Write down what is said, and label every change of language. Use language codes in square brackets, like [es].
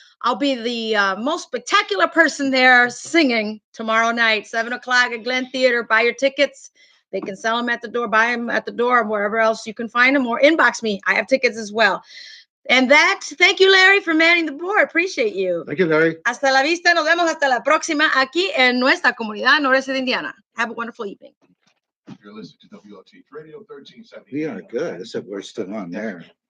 [en] I'll be the most spectacular person there singing tomorrow night, 7 o'clock at Glen Theater. Buy your tickets. They can sell them at the door, buy them at the door, wherever else you can find them, or inbox me. I have tickets as well. And thank you, Larry, for manning the board. Appreciate you. Thank you, Larry. [es] Hasta la vista. Nos vemos hasta la próxima aquí en Nuestra Comunidad Noreste de Indiana. [en] Have a wonderful evening. You're listening to WLT Radio 1370. We are good, except we're still on there.